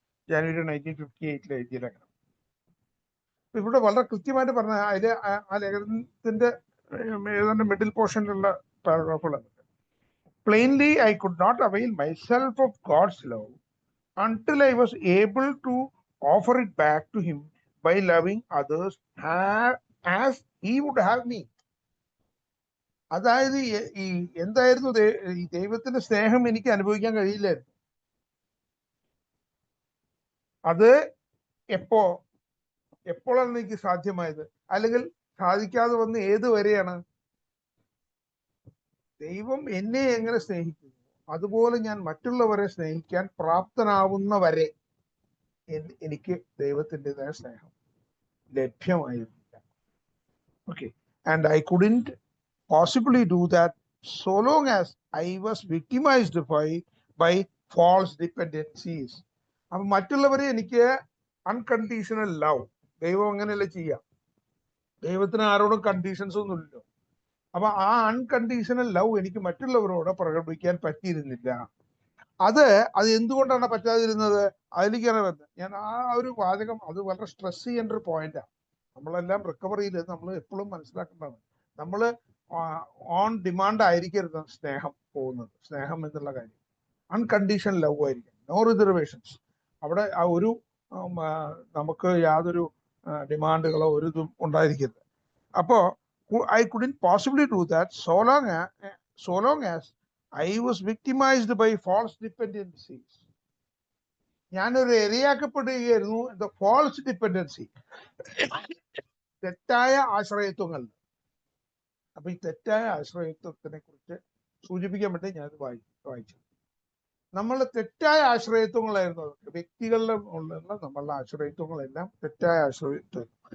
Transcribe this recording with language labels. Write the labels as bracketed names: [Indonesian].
[Malayalam] ജാനുവരി 1958 എഴുതിയ ലേഖനം. ഇവിടെ വളരെ കൃത്യമായിട്ട് പറഞ്ഞ അതില് ആ ലേഖനത്തിന്റെ ഏതാണ്ട് middle പോർഷനിലുള്ള പാരഗ്രാഫുകളാണ്. [English] Plainly I could not avail myself of God's love until I was able to offer it back to him by loving others as he would have me. [Malayalam] അതായത് ഈ എന്തായിരുന്നു ഈ ദൈവത്തിന്റെ സ്നേഹം എനിക്ക് അനുഭവിക്കാൻ കഴിയില്ലായിരുന്നു. അത് എപ്പോഴാണ് എനിക്ക് സാധ്യമായത്? അല്ലെങ്കിൽ സാധിക്കാതെ വന്ന് ഏത് വരെയാണ്? ദൈവം എന്നെ എങ്ങനെ സ്നേഹിക്കുന്നു അതുപോലെ ഞാൻ മറ്റുള്ളവരെ സ്നേഹിക്കാൻ പ്രാപ്തനാവുന്ന വരെ എനിക്ക് ദൈവത്തിൻ്റെതായ സ്നേഹം ലഭ്യമായിരുന്നില്ല. [English] Okay, and I couldn't possibly do that so long as I was victimized by false dependencies. [Malayalam] അപ്പൊ മറ്റുള്ളവരെ എനിക്ക് അൺകണ്ടീഷണൽ ലവ്, ദൈവം അങ്ങനെയല്ല ചെയ്യാം. ദൈവത്തിന് ആരോടും കണ്ടീഷൻസ് ഒന്നുമില്ലല്ലോ. അപ്പൊ ആ അൺകണ്ടീഷണൽ ലവ് എനിക്ക് മറ്റുള്ളവരോട് പ്രകടിപ്പിക്കാൻ പറ്റിയിരുന്നില്ല. അത് എന്തുകൊണ്ടാണ് പറ്റാതിരുന്നത്? അതിലേക്കാണ് വരുന്നത്. ഞാൻ ആ ഒരു വാചകം അത് വളരെ സ്ട്രെസ് ചെയ്യേണ്ട ഒരു പോയിന്റാണ്. നമ്മളെല്ലാം റിക്കവറിയിൽ നമ്മൾ എപ്പോഴും മനസ്സിലാക്കേണ്ടതാണ്. നമ്മൾ ഓൺ ഡിമാൻഡ് ആയിരിക്കരുത് സ്നേഹം പോകുന്നത്. സ്നേഹം എന്നുള്ള കാര്യം അൺകണ്ടീഷണൽ ലവ് ആയിരിക്കും, [English] No reservations. [Malayalam] അവിടെ ആ ഒരു നമുക്ക് യാതൊരു ഡിമാൻഡുകളോ ഒരു ഇതും ഉണ്ടായിരിക്കരുത്. അപ്പോ [English] I couldn't possibly do that so long as I was victimized by false dependencies. [Malayalam] ഞാനൊരു ഇരയാക്കപ്പെടുകയായിരുന്നു [English] the false dependency, [Malayalam] തെറ്റായ ആശ്രയത്വങ്ങൾ. അപ്പൊ ഈ തെറ്റായ ആശ്രയത്വത്തിനെ കുറിച്ച് സൂചിപ്പിക്കാൻ വേണ്ടി ഞാനത് വായിച്ചു. നമ്മളുടെ തെറ്റായ ആശ്രയത്വങ്ങളായിരുന്നു അതൊക്കെ. വ്യക്തികളിലെ ഉള്ള നമ്മളുടെ ആശ്രയത്വങ്ങളെല്ലാം തെറ്റായ ആശ്രയത്വം.